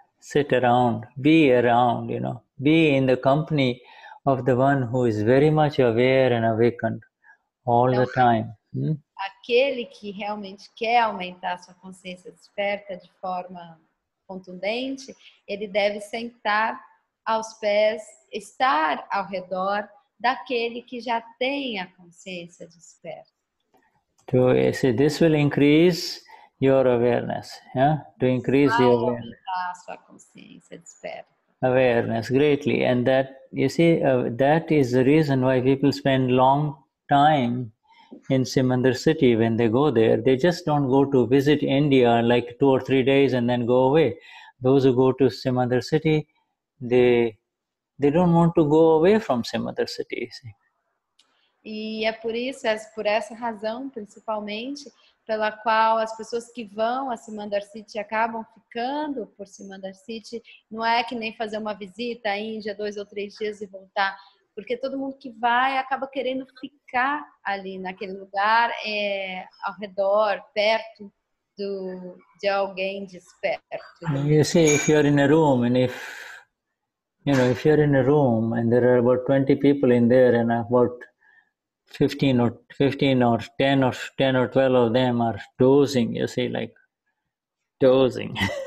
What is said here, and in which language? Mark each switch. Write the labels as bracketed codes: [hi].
[en] Sit around, be in the company of the one who is very much aware and awakened all the time. [pt] Aquele que realmente quer aumentar a sua consciência desperta de forma contundente, ele deve sentar aos pés, estar ao redor daquele que já tem a consciência desperta. [en] So this will increase your awareness, to increase the awareness. [pt] A sua consciência desperta. [en] Awareness greatly, and that you see that is the reason why people spend long time in Simandar city. When they go there, they just don't go to visit India like 2 or 3 days and then go away. Those who go to Simandar city, they don't want to go away from Simandar city. See? [pt] E é por essa razão, principalmente, pela qual as pessoas que vão a Simandar City acabam ficando por Simandar City. Não é que nem fazer uma visita à Índia 2 ou 3 dias e voltar, porque todo mundo que vai acaba querendo ficar ali naquele lugar, ao redor, perto de alguém desperto. [en] You see, if you're in a room and if you're in a room and there are about 20 people in there and about 15 or 10 or 12 of them are dozing, you see, like dozing.